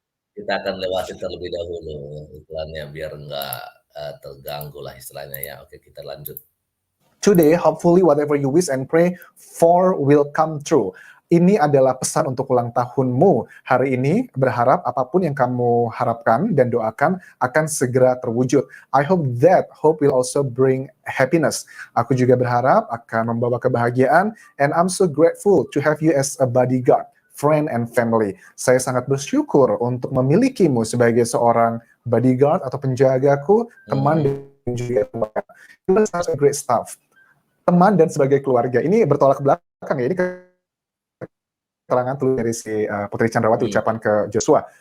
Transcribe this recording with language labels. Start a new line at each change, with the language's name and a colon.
Indonesian: Kita akan lewati terlebih dahulu iklannya biar nggak terganggu lah istilahnya ya. Oke, kita lanjut.
English: Today, hopefully whatever you wish and pray for will come true.
Indonesian: Ini adalah pesan untuk ulang tahunmu hari ini. Berharap apapun yang kamu harapkan dan doakan akan segera terwujud.
English: I hope that hope will also bring happiness.
Indonesian: Aku juga berharap akan membawa kebahagiaan.
English: And I'm so grateful to have you as a bodyguard, friend and family.
Indonesian: Saya sangat bersyukur untuk memilikimu sebagai seorang bodyguard atau penjagaku, teman dan juga keluarga. Itu
English: such a great stuff.
Indonesian: Teman dan sebagai keluarga. Ini bertolak belakang ya, ini keterangan tulis dari si Putri Candrawati, ucapan ke Joshua.